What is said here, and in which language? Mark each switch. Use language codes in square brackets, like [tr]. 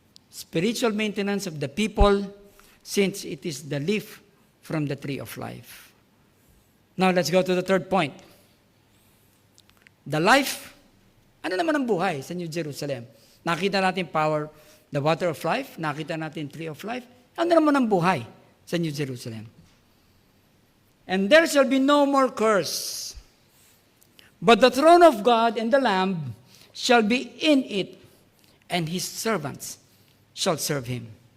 [en] Spiritual maintenance of the people, since it is the leaf from the tree of life. Now, let's go to the third point. The life, [tl] ano naman ang buhay sa New Jerusalem? Nakita natin [en] power, the water of life, [tl] nakita natin [en] tree of life. [tl] Ano naman ang buhay sa New Jerusalem? [en] And there shall be no more curse, but the throne of God and the Lamb shall be in it, and his servants shall serve him.